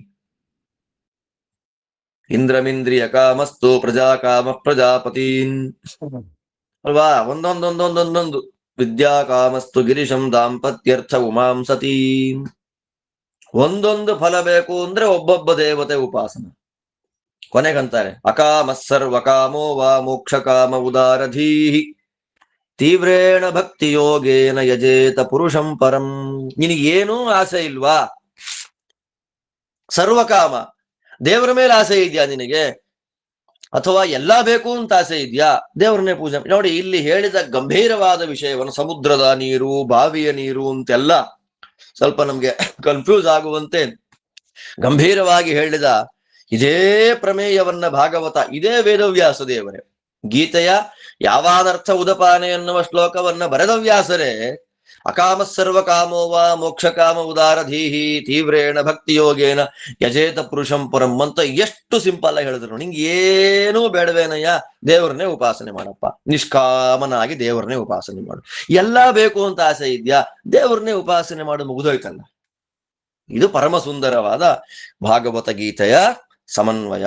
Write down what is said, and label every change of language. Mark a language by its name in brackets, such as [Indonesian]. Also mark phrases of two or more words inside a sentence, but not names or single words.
[Sanskrit] ಇಂದ್ರಮಿಂದ್ರಿಯ ಕಾಮಸ್ತು ಪ್ರಜಾಕಾಮ ಪ್ರಜಾಪತೀನ್ [Kannada] ಅಲ್ವಾ, ಒಂದೊಂದೊಂದೊಂದೊಂದೊಂದು. [Sanskrit] ವಿದ್ಯಾ ಕಾಮಸ್ತು ಗಿರಿಶಂ ದಾಂಪತ್ಯರ್ಥ ಉಮಾಂ ಸತೀಂ. [Kannada] ಒಂದೊಂದು ಫಲ ಬೇಕು ಅಂದ್ರೆ ಒಬ್ಬೊಬ್ಬ ದೇವತೆ ಉಪಾಸನ. ಕೊನೆಗಂತಾರೆ [Sanskrit] ಅಕಾಮ ಸರ್ವ ಕಾಮೋ ವಾ ಮೋಕ್ಷ ಕಾಮ ಉದಾರಧೀಹಿ ತೀವ್ರೇಣ ಭಕ್ತಿ ಯೋಗೇನ ಯಜೇತ ಪುರುಷಂ ಪರಂ. [Kannada] ನಿನಗೇನೂ ಆಸೆ ಇಲ್ವಾ? ಸರ್ವಕಾಮ, ದೇವರ ಮೇಲೆ ಆಸೆ ಇದೆಯಾ ನಿನಗೆ? ಅಥವಾ ಎಲ್ಲಾ ಬೇಕು ಅಂತ ಆಸೆ ಇದೆಯಾ? ದೇವರನ್ನೇ ಪೂಜೆ ನೋಡಿ. ಇಲ್ಲಿ ಹೇಳಿದ ಗಂಭೀರವಾದ ವಿಷಯವನ್ನು ಸಮುದ್ರದ ನೀರು, ಬಾವಿಯ ನೀರು ಅಂತೆಲ್ಲ ಸ್ವಲ್ಪ ನಮ್ಗೆ ಕನ್ಫ್ಯೂಸ್ ಆಗುವಂತೆ ಗಂಭೀರವಾಗಿ ಹೇಳಿದ ಇದೇ ಪ್ರಮೇಯವನ್ನ ಭಾಗವತ, ಇದೇ ವೇದವ್ಯಾಸ ದೇವರೇ ಗೀತೆಯ [Sanskrit] ಯಾವಾದರ್ಥ ಉದಪಾನೆ [Kannada] ಎನ್ನುವ ಶ್ಲೋಕವನ್ನ ಬರೆದ ವ್ಯಾಸರೇ [Sanskrit] ಅಕಾಮ ಸರ್ವ ಕಾಮೋವ ಮೋಕ್ಷ ಕಾಮ ಉದಾರಧೀಹಿ ತೀವ್ರೇಣ ಭಕ್ತಿ ಯೋಗೇನ ಯಜೇತ ಪುರುಷಂ ಪರಂ [Kannada] ಅಂತ ಎಷ್ಟು ಸಿಂಪಲ್ ಆಗಿ ಹೇಳಿದ್ರು. ನಿಂಗೆ ಏನೂ ಬೇಡವೇನಯ್ಯ, ದೇವರನ್ನೇ ಉಪಾಸನೆ ಮಾಡಪ್ಪ, ನಿಷ್ಕಾಮನಾಗಿ ದೇವರನ್ನೇ ಉಪಾಸನೆ ಮಾಡು. ಎಲ್ಲಾ ಬೇಕು ಅಂತ ಆಸೆ ಇದೆಯಾ? ದೇವರನ್ನೇ ಉಪಾಸನೆ ಮಾಡು, ಮುಗಿದೋಯ್ತಲ್ಲ. ಇದು ಪರಮ ಸುಂದರವಾದ ಭಾಗವತ ಗೀತೆಯ ಸಮನ್ವಯ.